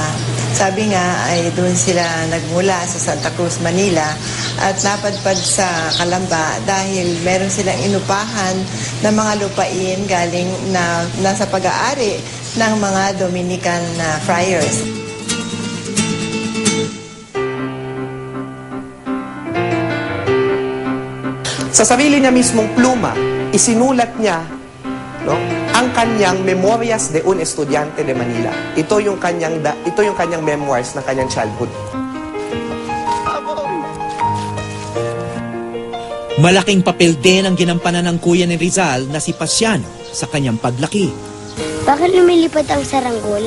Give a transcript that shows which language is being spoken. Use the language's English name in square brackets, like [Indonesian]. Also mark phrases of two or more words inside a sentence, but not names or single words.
[Filipino] Sabi nga ay doon sila nagmula sa Santa Cruz, Manila at napadpad sa Calamba dahil meron silang inupahan ng mga lupain galing na nasa pag-aari ng mga [English] Dominican friars. [Filipino] Sa sarili niya mismong pluma, isinulat niya, no, ang kanyang Memorias de un Estudiante de Manila. Ito yung kanyang memoirs ng kanyang childhood. Malaking papel din ang ginampanan ng kuya ni Rizal na si Pasiano sa kanyang paglaki. Bakit lumilipad ang saranggola?